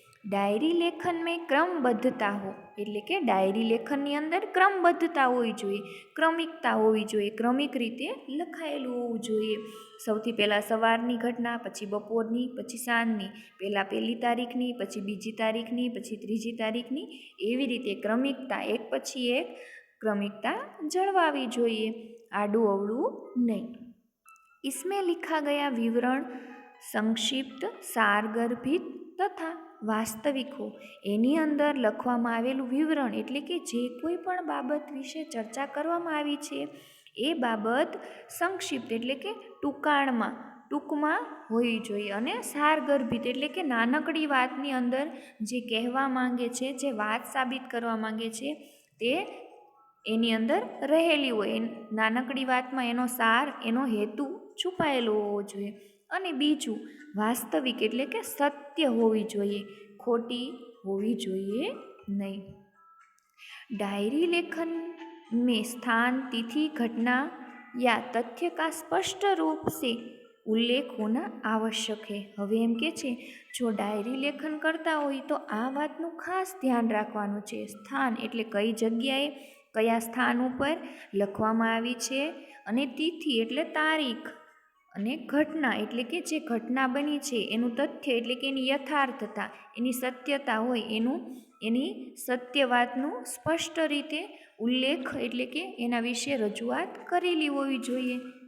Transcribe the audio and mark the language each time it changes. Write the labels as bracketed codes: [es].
[hi] Diary લેખન મેં ક્રમબદ્ધતા હો [gu] એટલે કે ડાયરી લેખનની અંદર ક્રમબદ્ધતા હોવી જોઈએ, ક્રમિકતા હોવી જોઈએ, ક્રમિક રીતે લખાયેલું હોવું જોઈએ. સૌથી પહેલાં સવારની ઘટના, પછી બપોરની, પછી સાંજની, પહેલાં 1લી તારીખની, પછી 2જી તારીખની, પછી 3જી તારીખની, એવી રીતે ક્રમિકતા એક પછી એક ક્રમિકતા જળવાવી જોઈએ, આડું અવળું નહીં. [hi] इसमें लिखा गया विवरण संक्षिप्त, सारगर्भित તથા વાસ્તવિક હો. [gu] એની અંદર લખવામાં આવેલું વિવરણ એટલે કે જે કોઈ પણ બાબત વિશે ચર્ચા કરવામાં આવી છે એ બાબત સંક્ષિપ્ત એટલે કે ટૂંકમાં હોવી જોઈએ અને સારગર્ભિત એટલે કે નાનકડી વાતની અંદર જે કહેવા માંગે છે, જે વાત સાબિત કરવા માંગે છે તે એની અંદર રહેલી હોય. નાનકડી વાતમાં એનો સાર, એનો હેતુ છુપાયેલો હોવો જોઈએ. અને બીજું, વાસ્તવિક એટલે કે સત્ય હોવી જોઈએ, ખોટી હોવી જોઈએ નહીં. [hi] डायरी लेखन में स्थान, तिथि, घटना या तथ्य का स्पष्ट रूप से उल्लेख होना आवश्यक है. [gu] હવે એમ કે છે જો ડાયરી લેખન કરતા હોય તો આ વાતનું ખાસ ધ્યાન રાખવાનું છે. સ્થાન એટલે કઈ જગ્યાએ, કયા સ્થાન ઉપર લખવામાં આવી છે, અને તિથિ એટલે તારીખ, અને ઘટના એટલે કે જે ઘટના બની છે એનું તથ્ય એટલે કે એની યથાર્થતા, એની સત્યતા હોય એની સત્ય વાતનું સ્પષ્ટ રીતે ઉલ્લેખ એટલે કે એના વિશે રજૂઆત કરેલી હોવી જોઈએ.